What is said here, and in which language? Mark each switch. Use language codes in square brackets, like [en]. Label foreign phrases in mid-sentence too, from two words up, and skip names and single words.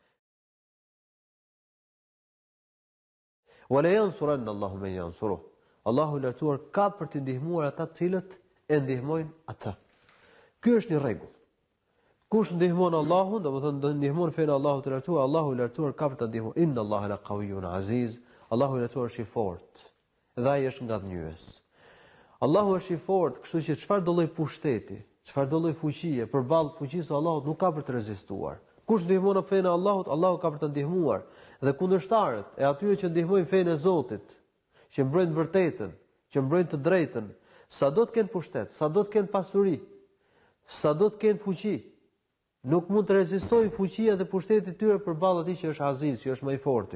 [ar] Wala yansuranna Allahu man yansuruh. [sq] Allahu i lartësuar ka për të ndihmuar ata të cilët e ndihmojnë atë. Ky është një rregull. Kush ndihmon Allahun, domethënë ndihmon fenë Allahut të lartësuar, Allahu i lartësuar ka për të ndihmuar. [ar] Inna Allaha la qawiyyun aziz. [sq] Allahu i lartësuar është i fortë dhe ai është ngadhnjyes. Allahu është i fortë, kështu që çfarë do lloj pushteti, çfarë do lloj fuqie përballë fuqisë së Allahut nuk ka për të rezistuar. Kush ndihmon fenë e Allahut, Allahu ka për të ndihmuar. Dhe kundërshtarët e atyre që ndihmojnë fenë e Zotit, që mbrojnë vërtetën, që mbrojnë të drejtën, sado të kenë pushtet, sado të kenë pasuri, sado të kenë fuqi, nuk mund të rezistojnë fuqia dhe pushteti i tyre përballë atij që është aziz, që është më i forti.